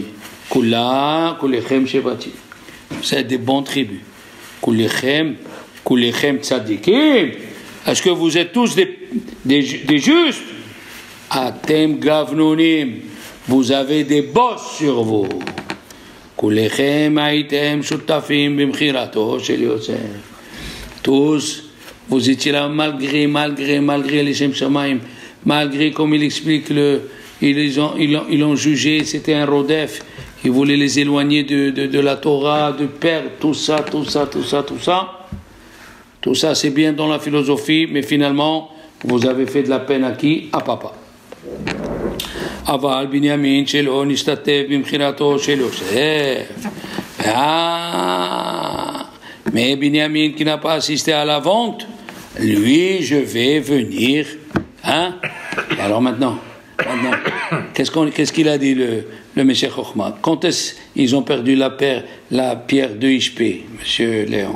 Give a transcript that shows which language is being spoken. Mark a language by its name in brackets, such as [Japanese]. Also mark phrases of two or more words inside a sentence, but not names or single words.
[Hebrew] כולכם שבטים. [French] C'est des bons tribus. [Hebrew] כולכם צדיקים. [French] Est-ce que vous êtes tous des justes? [Hebrew] אתם גבנונים. [French] Vous avez des boss sur vous. [Hebrew] כולכם הייתם שותפים במכירתו של יוסף. [French] Tous, vous étiez là malgré les [Hebrew] שם שמים, [French] malgré, comme il explique, ils ont jugé, c'était un rodef, ils voulaient les éloigner de la Torah, de perdre tout ça. Tout ça, c'est bien dans la philosophie, mais finalement, vous avez fait de la peine à qui? À papa. [Hebrew] אבל בנימין שלא השתתף במכירתו של יוסף. [French] Mais Binyamin qui n'a pas assisté à la vente, lui, je vais venir Et alors maintenant, qu'est-ce qu'il a dit le Meshech Chochma? Quand est-ce ils ont perdu la pierre de Ishpé, monsieur Léon?